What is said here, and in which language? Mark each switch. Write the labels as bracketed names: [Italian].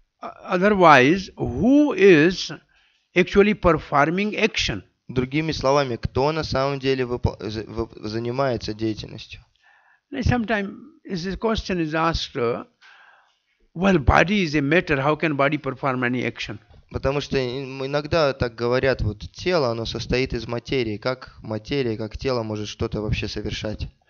[English] Otherwise, who is actually performing action? [Russian] Другими словами, кто на самом деле занимается деятельностью? [English] Sometimes this question is asked, well, body is a matter, how can body perform any action? [Russian] Потому что иногда так говорят, вот тело, оно состоит из материи, как материя, как тело может что-то вообще совершать.